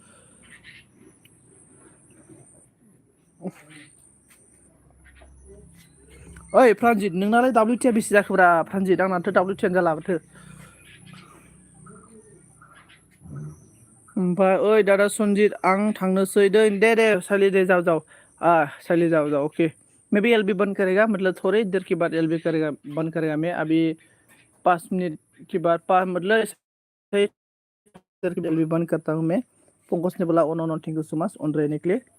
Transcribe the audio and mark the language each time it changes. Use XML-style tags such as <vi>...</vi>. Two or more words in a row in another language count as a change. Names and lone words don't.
<brx>ओइ प्रान्जित नोंनालाय WT बेसे जाखोब्रा प्रान्जित आंनाथ' WT जाला माथो ओमफ्राय ओइ दादा सनजित आं थांनोसै दे साइली दे जाओ साइली जाओ</brx> <hi>ओके मैं भी एलबी बंद करेगा मतलब थोड़ी देर के बाद एलबी करेगा बंद करेगा मैं अभी 5 मिनट के बाद मतलब देर के एलबी बंद करता हूँ मैं पंकज ने बोला ओनो</hi> <en>thank you so much</en> <hi>ऑन रहने के लिए</hi>